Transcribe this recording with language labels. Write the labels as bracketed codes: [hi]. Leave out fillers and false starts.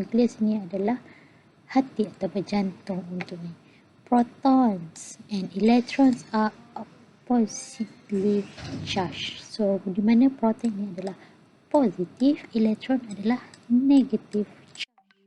[ms] Nukleus ini adalah hati atau jantung untuk ni. [en] Protons and electrons are oppositely charged. [ms] So, di mana proton ini adalah positif, elektron adalah negatif charge.